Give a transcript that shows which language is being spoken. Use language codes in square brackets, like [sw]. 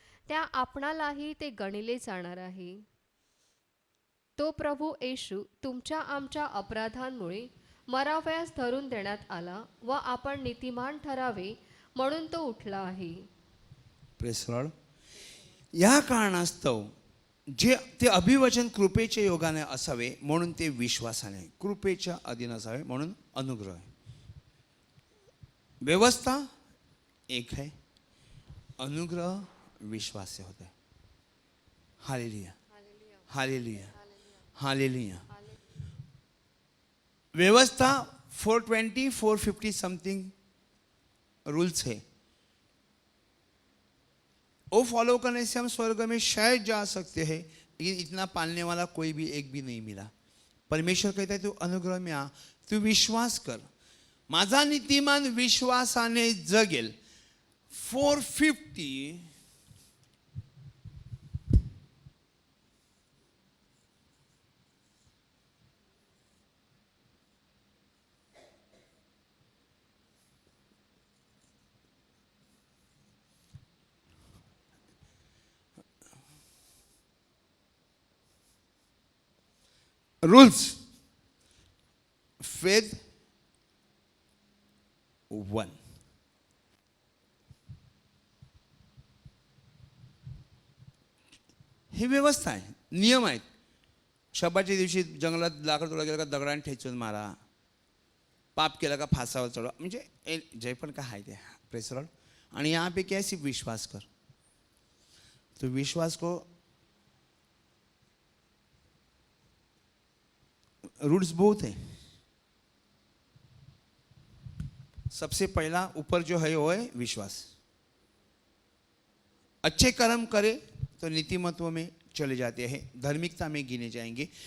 [mr] त्या आपणालाही ते गणिले जाणार आहे. तो प्रभू येशू तुमच्या आमच्या अपराधांमुळे मरावयास धरून देण्यात आला व आपण नीतिमान ठरावे म्हणून तो उठला आहे. [en] Praise Lord. [mr] या कारणास्तव जे ते अभिवचन कृपेच्या योगाने असावे म्हणून ते विश्वासाने, कृपेच्या अधीन असावे म्हणून अनुग्रह आहे. [hi] व्यवस्था एक है, अनुग्रह विश्वास से होता है. Hallelujah, hallelujah, hallelujah. व्यवस्था 420 450 [en] something rules [hi] है. वो फॉलो करने से हम स्वर्ग में शायद जा सकते हैं, लेकिन इतना पालने वाला कोई भी एक भी नहीं मिला. परमेश्वर कहता है तू अनुग्रह में आ, तू विश्वास कर. [mr] माझा नीतिमान विश्वासाने जगेल. [en] 450 rules. Faith 1. [mr] ही व्यवस्था आहे, नियम आहेत. शब्दाच्या दिवशी जंगलात लाकड तोडा गेला का दगडाने ठेचून मारा, पाप केला का फासावर चढवा, म्हणजे जे पण काय आहे ते [en] Praise Lord. [hi] आणि यहाँ पे क्या है, सिर्फ विश्वास कर. तो विश्वास को रूल्स बहुत है. सबसे पहला ऊपर जो है वो है विश्वास. अच्छे कर्म करे तो नीतिमत्व में चले जाते हैं, धार्मिकता में गिने जाएंगे.